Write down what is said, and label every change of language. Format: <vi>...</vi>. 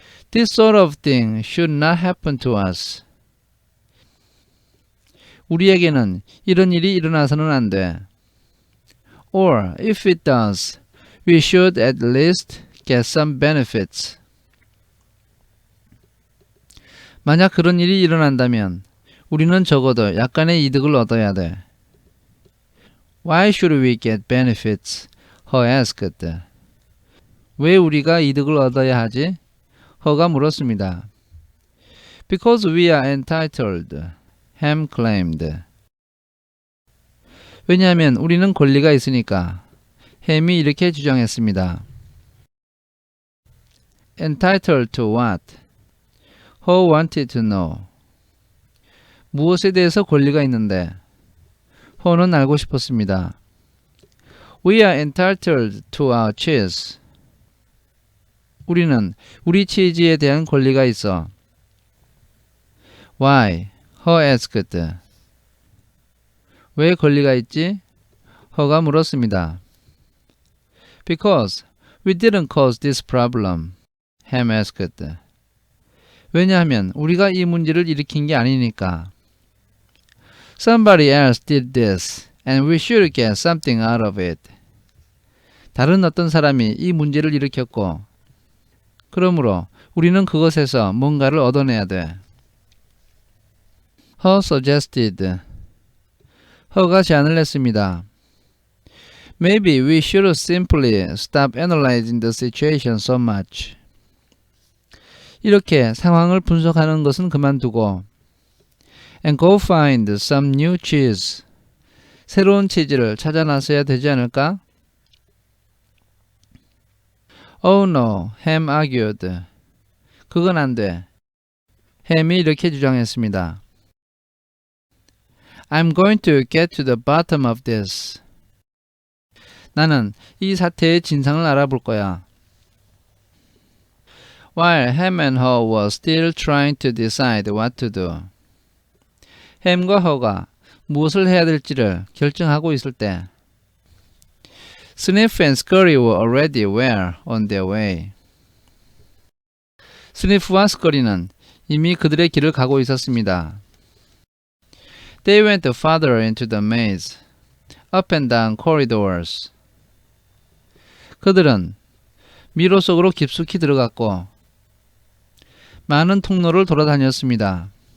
<en>This sort of thing should not happen to us.</en> <ko>우리에게는 이런 일이 일어나서는 안 돼.</ko> <en>Or if it does, we should at least get some benefits.</en> <ko>만약 그런 일이 일어난다면 우리는 적어도 약간의 이득을 얻어야 돼.</ko> <en>Why should we get benefits? He asked.</en> <ko>왜 우리가 이득을 얻어야 하지? 허가 물었습니다.</ko> <en>Because we are entitled. Ham claimed.</en> <ko>왜냐하면 우리는 권리가 있으니까. 햄이 이렇게 주장했습니다.</ko> <en>Entitled to what? Ho wanted to know.</en> <ko>무엇에 대해서 권리가 있는데? 호는 알고 싶었습니다.</ko> <en>We are entitled to our cheese.</en> <ko>우리는 우리 치즈에 대한 권리가 있어.</ko> <en>Why? Ho asked.</en> <ko>왜 권리가 있지? 허가 물었습니다.</ko> <en>Because we didn't cause this problem. Ham asked.</en> <ko>왜냐하면 우리가 이 문제를 일으킨 게 아니니까.</ko> <en>Somebody else did this, and we should get something out of it.</en> <ko>다른 어떤 사람이 이 문제를 일으켰고, 그러므로 우리는 그것에서 뭔가를 얻어내야 돼.</ko> <en>Her suggested.</en> <ko>허가 제안을 했습니다.</ko> <en>Maybe we should simply stop analyzing the situation so much.</en> <ko>이렇게 상황을 분석하는 것은 그만두고</ko> <en>and go find some new cheese.</en> <ko>새로운 치즈를 찾아 나서야 되지 않을까?</ko> <en>Oh no, Ham argued.</en> <ko>그건 안 돼. 햄이 이렇게 주장했습니다.</ko> <en>I'm going to get to the bottom of this.</en> <ko>나는 이 사태의 진상을 알아볼 거야.</ko> <en>While Ham and Ho were still trying to decide what to do.</en> <ko>햄과 허가 무엇을 해야 될지를 결정하고 있을 때</ko> <en>Sniff and Scurry were already well on their way.</en> <ko>스니프와 스커리는 이미 그들의 길을 가고 있었습니다.</ko> <en>They went farther into the maze, up and down corridors.</en> <ko>그들은 미로 속으로 깊숙이 들어갔고 많은 통로를 돌아다녔습니다.</ko>